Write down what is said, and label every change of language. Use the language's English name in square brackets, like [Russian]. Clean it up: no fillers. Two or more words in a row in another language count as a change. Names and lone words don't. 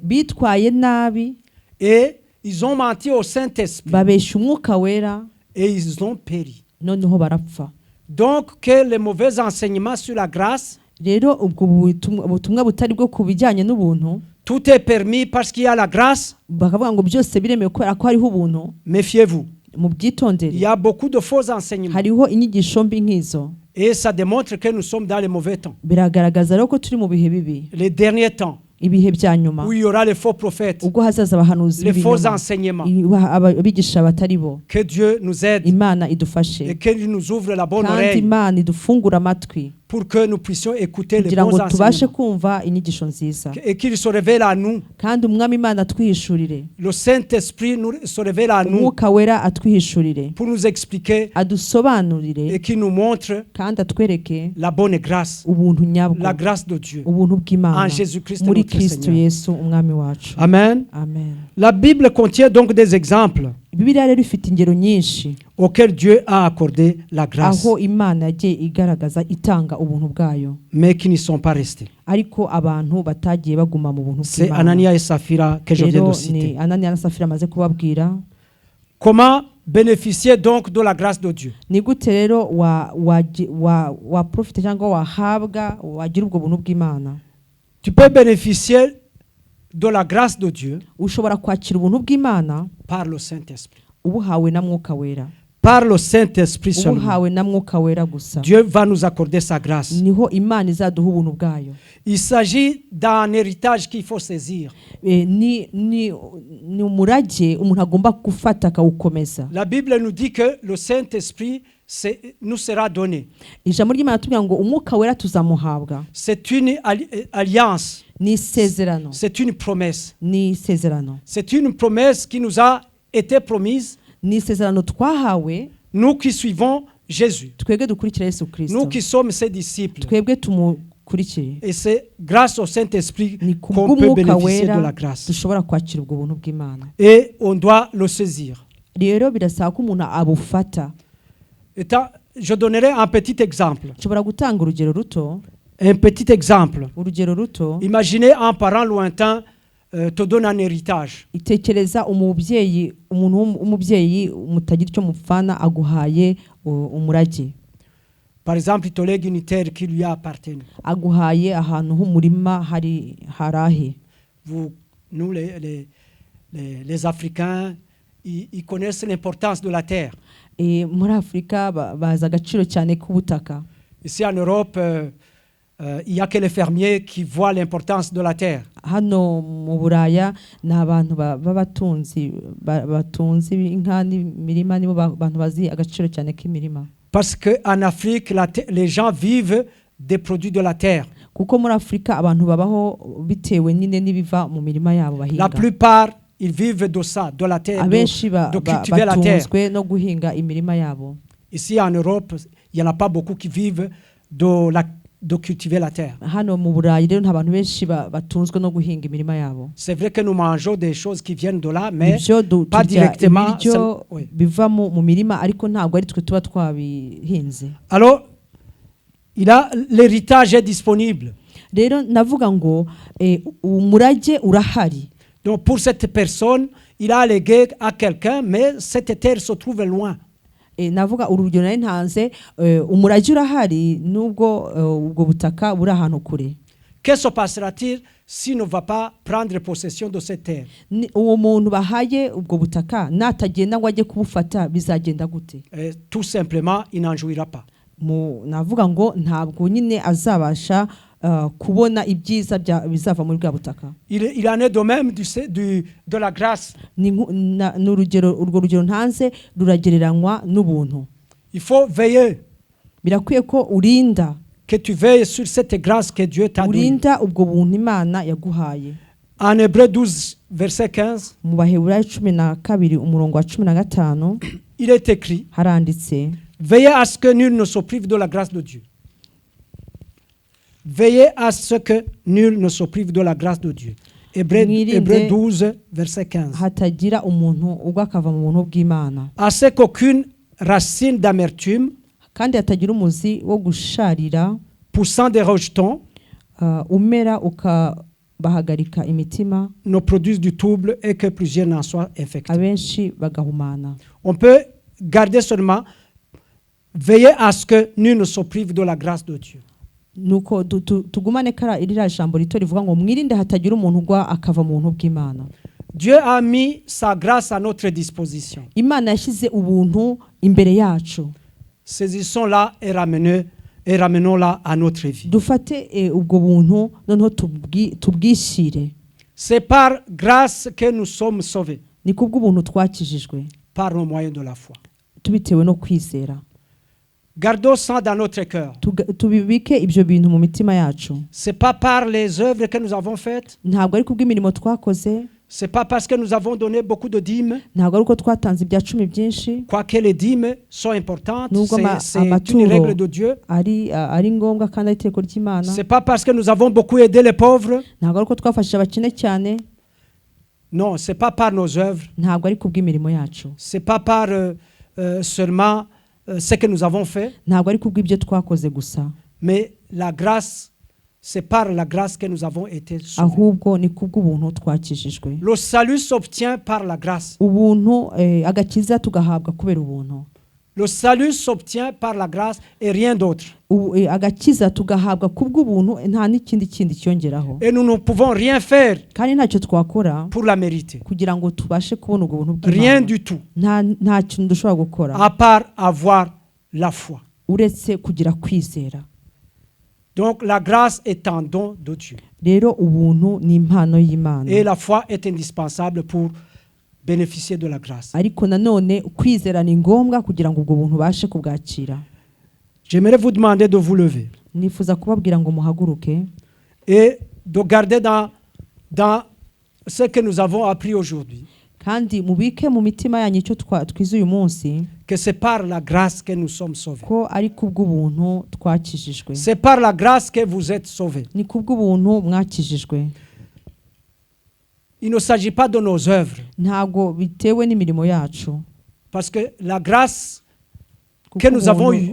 [Kinyarwanda] Bitwaye nabi. [French] Et ils ont menti au Saint-Esprit. [Kinyarwanda] Babesha umwuka wera. [French] Et ils ont péri. [Kinyarwanda] Noneho barapfa. [French] Donc que les mauvais enseignements sur la grâce, [Kinyarwanda] rero ubwo butumwa butari bwo kubijyanye n'ubuntu, [French] tout est permis parce qu'il y a la grâce, [Kinyarwanda] bakavuga ngo byose biremewe kubera ko hariho ubuntu. [French] Méfiez-vous. [Kinyarwanda] Mubyitondere. [French] Il y a beaucoup de faux enseignements. [Kinyarwanda] Hariho inyigisho mbi nk'izo. [French] Et ça démontre que nous sommes dans les mauvais temps. [Kinyarwanda] Biragaragaza rero ko turi mu bihe bibi. [French] Les derniers temps. [Kinyarwanda] Ibihe bya nyuma. [French] Où il y aura les faux prophètes. [Kinyarwanda] Ubwo hazaza abahanuzi [French] les faux enseignements. [Kinyarwanda] Abigisha batari bo. [French] Que Dieu nous aide. [Kinyarwanda] Imana idufashe. [French] Et qu'il nous ouvre la bonne oreille. [Kinyarwanda] Kandi Imana idufungura amatwi. [French] pour que nous puissions écouter les [Kinyarwanda] kugira [French] bons [Kinyarwanda] ngo tubashe [French] enseignements [Kinyarwanda] kumva inyigisho nziza [French] et qu'il se révèle à nous. [Kinyarwanda] kandi umwami imana atwihishurire [French] Le Saint-Esprit se révèle à nous [Kinyarwanda] umwuka wera atwihishurire [French] pour nous expliquer [Kinyarwanda] adusobanurire [French] et qui nous montre [Kinyarwanda] kandi atwereke [French] la bonne grâce, [Kinyarwanda] ubuntu nyabwo [French] la grâce de Dieu [Kinyarwanda] ubuntu bw'imana [French] en Jésus-Christ [Kinyarwanda] muri [French] notre [Kinyarwanda] kristo [French] Seigneur. [Kinyarwanda] yesu umwami wacu [French] Amen. [Kinyarwanda] amen. [French] La Bible contient donc des exemples [Kinyarwanda] bibiliya rero ifite ingero nyinshi [French] auxquels Dieu a accordé la grâce, [Kinyarwanda] aho imana yagiye igaragaza itanga ubuntu bwayo [French] mais qui n'y sont pas restés. [Kinyarwanda] ariko abantu batagiye baguma mu buntu [French] C'est [Kinyarwanda] bw'imana. [French] Anania et Saphira que je viens [Kinyarwanda] rero [French] de citer. [Kinyarwanda] ni ananiya na safira amaze kubabwira. [French] Comment bénéficier donc de la grâce de Dieu? [Kinyarwanda] Ni gute rero wa profite cyangwa wahabwa wagira ubwo buntu bw'imana? [French] Tu peux bénéficier de la grâce de Dieu [Kinyarwanda] ushobora kwakira ubuntu bw'imana [French] par le Saint-Esprit. [Kinyarwanda] ubuhawe na mwuka wera. [French] Par le Saint-Esprit seulement. [Kinyarwanda] ubuhawe na mwuka wera gusa. [French] Dieu va nous accorder sa grâce. [Kinyarwanda] Niho imana izaduha ubuntu bwayo. [French] Il s'agit d'un héritage qu'il faut saisir. [Kinyarwanda] Ni umurage umuntu agomba gufata akawukomeza. [French] La Bible nous dit que le Saint-Esprit nous sera donné. [Kinyarwanda] Ijambo ry'Imana tubwira ngo umwuka wera tuzamuhabwa. [French] C'est une alliance. [Kinyarwanda] Ni isezerano. [French] C'est une promesse. [Kinyarwanda] Ni isezerano. [French] C'est une promesse qui nous a été promise. [Kinyarwanda] Ni isezerano twahawe. [French] Nous qui suivons Jésus. [Kinyarwanda] Twebwe dukurikira Yesu Kristo. [French] Nous qui sommes ses disciples. [Kinyarwanda] Twebwe tumukurikire. [French] Et c'est grâce au Saint-Esprit qu'on peut bénéficier de la grâce. [Kinyarwanda] dushobora kwakira ubwo buntu bw'Imana. [French] Et on doit le saisir. [Kinyarwanda] Rero birasaba ko umuntu abufata. [French] Je donnerai un petit exemple. [Kinyarwanda] Nshobora gutanga urugero ruto. [French] Un petit exemple. [Kinyarwanda] Urugero ruto. [French] Imaginez un parent lointain te donne un héritage. [Kinyarwanda] Itekereza umubyeyi umubyeyi mutagira icyo mupfana aguhaye umurage. [French] Par exemple, il te lègue une terre qui lui appartient. [Kinyarwanda] Aguhaye ahantu h'umurima harahe. [French] Nous les Africains, ils connaissent l'importance de la terre. [Kinyarwanda] Muri Afrika bazi agaciro cyane k'ubutaka. [French] Ici en Europe, il y a que les fermiers qui voient l'importance de la terre. [Kinyarwanda] Hano mu Buraya n'abantu babatunzi batunzi inka n'imirima nibo bantu bazi agaciro cyane k'imirima. [French] Parce que en Afrique, les gens vivent des produits de la terre. [Kinyarwanda] Kuko muri Afrika abantu babaho bitewe nyine n'ibiva mu mirima yabo bahinga. [French] La plupart ils vivent de ça, de la terre, de cultiver la terre. [Kinyarwanda] No guhinga imirima yabo. [French] Ici en Europe, il n'y en a pas beaucoup qui vivent de cultiver la terre. [Kinyarwanda] Hano mu Burayi rero nta bantu benshi batunzwe no guhinga imirima yabo. [French] C'est vrai que nous mangeons des choses qui viennent de là, mais pas directement. [Kinyarwanda] Biva mu mirima ariko ntabwo ari twe tuba twabihinze. [French] Alors, l'héritage est disponible. [Kinyarwanda] Rero navuga ngo umurage urahari. [French] Donc pour cette personne, il a légué à quelqu'un, mais cette terre se trouve loin. [Kinyarwanda] Navuga urugero nari ntanze umurage urahari nubwo ubwo butaka buri ahantu kure. [French] Que se passera-t-il s'il ne va pas prendre possession de cette terre? [Kinyarwanda] Uwo muntu bahaye ubwo butaka natagenda ngo ajye kubufata bizagenda gute? [French] Tout simplement, il n'en jouira pas. [Kinyarwanda] Navuga ngo ntabwo nyine azabasha kubona ibyiza bizava muri bwa butaka. [French] Il en est de même de la grâce. [Kinyarwanda] Urwo rugero ntanze ruragereranywa n'ubuntu. [French] Il faut veiller. [Kinyarwanda] Birakwiye ko urinda. [French] Que tu veilles sur cette grâce que Dieu t'a donnée. [Kinyarwanda] Urinda ubwo buntu Imana yaguhaye. [French] En Hébreux 12 verset 15. [Kinyarwanda] Mu Baheburayo 12 umurongo wa 15. [French] Il est écrit. [Kinyarwanda] Haranditse. [French] Veillez à ce que nul ne se prive de la grâce de Dieu. Veillez à ce que nul ne se prive de la grâce de Dieu. Hébreux 12, verset 15. [Kinyarwanda] Hatagira umuntu ubwo akava mu buntu bw'Imana. [French] À ce qu'aucune racine d'amertume, [Kinyarwanda] kandi hatagira umuzi wo gusharira, [French] poussant des rejetons, [Kinyarwanda] umera ukabahagarika imitima, [French] ne produise du trouble et que plusieurs n'en soient infectés. [Kinyarwanda] Abenshi bagahumana. [French] On peut garder seulement veiller à ce que nul ne se prive de la grâce de Dieu. [Kinyarwanda] Nuko tugumane kara irira jambo rito rivuga ngo mwirinde hatagira umuntu ugwa akava mu buntu bw'Imana. [French] Dieu a mis sa grâce à notre disposition. [Kinyarwanda] Imana yashyize ubuntu imbere yacu. [French] Saisissons-la et ramenons-la à notre vie. [Kinyarwanda] Dufate ubwo buntu noneho tubwishire. [French] C'est par grâce que nous sommes sauvés. [Kinyarwanda] Ni kubwo ubuntu twakijijwe. [French] Par le moyen de la foi. [Kinyarwanda] Tubitewe no kwizera. [French] Gardons ça dans notre cœur. [Kinyarwanda] tubibike ibyo bintu mu mitima yacu. [French] C'est pas par les œuvres que nous avons faites. [Kinyarwanda] Ntabwo ari kubw'imirimo twakoze. [French] C'est pas parce que nous avons donné beaucoup de dîmes. [Kinyarwanda] Ntabwo ari uko twatanze ibya cumi byinshi. [French] Quoique les dîmes sont importantes, c'est une [Kinyarwanda] amaturo [French] règle de Dieu. [Kinyarwanda] ari ngombwa kandi ari itegeko ry'Imana. [French] C'est pas parce que nous avons beaucoup aidé les pauvres. [Kinyarwanda] Ntabwo ari uko twafashije abakene cyane. [French] Non, c'est pas par nos œuvres. [Kinyarwanda] Ntabwo ari kubw'imirimo yacu. [French] C'est pas par seulement ce que nous avons fait. [Kinyarwanda] Ntabwo ari kubw'ibyo twakoze gusa. [French] Mais la grâce, c'est par la grâce que nous avons été sauvés. [Kinyarwanda] Ahubwo ni kubw'ubuntu twakijijwe. [French] Le salut s'obtient par la grâce. [Kinyarwanda] Ubuntu agakiza tugahabwa kubera ubuntu. [French] Le salut s'obtient par la grâce et rien d'autre. [Kinyarwanda] Agakiza tugahabwa kubw'ubuntu nta n'ikindi cyongeraho. [French] Et nous ne pouvons rien faire [Kinyarwanda] kandi ntacyo twakora [French] pour la mériter. [Kinyarwanda] kugira ngo tubashe kubona ubwo buntu bw'Imana. [French] Rien du tout. [Kinyarwanda] Nta kintu dushobora gukora. [French] À part avoir la foi. [Kinyarwanda] Uretse kugira kwizera. [French] Donc la grâce est un don de Dieu. [Kinyarwanda] Rero ubuntu ni impano y'Imana. [French] Et la foi est indispensable pour bénéficier de la grâce. [Kinyarwanda] Ariko nanone kwizera ni ngombwa kugira ngo ubwo buntu bashe kubwakira. [French] J'aimerais vous demander de vous lever. [Kinyarwanda] Nifuza kubabwira ngo muhaguruke. [French] Et de garder dans ce que nous avons appris aujourd'hui. [Kinyarwanda] Kandi mubike mu mitima yanyu icyo twize uyu munsi. [French] Que c'est par la grâce que nous sommes sauvés. [Kinyarwanda] Ko ari kubw'ubuntu twakijijwe. [French] C'est par la grâce que vous êtes sauvés. [Kinyarwanda] Ni kubw'ubuntu mwakijijwe. [French] Il ne s'agit pas de nos œuvres. [Kinyarwanda] Ntabwo bitewe n'imirimo yacu. [French] Parce que la grâce que nous avons eue,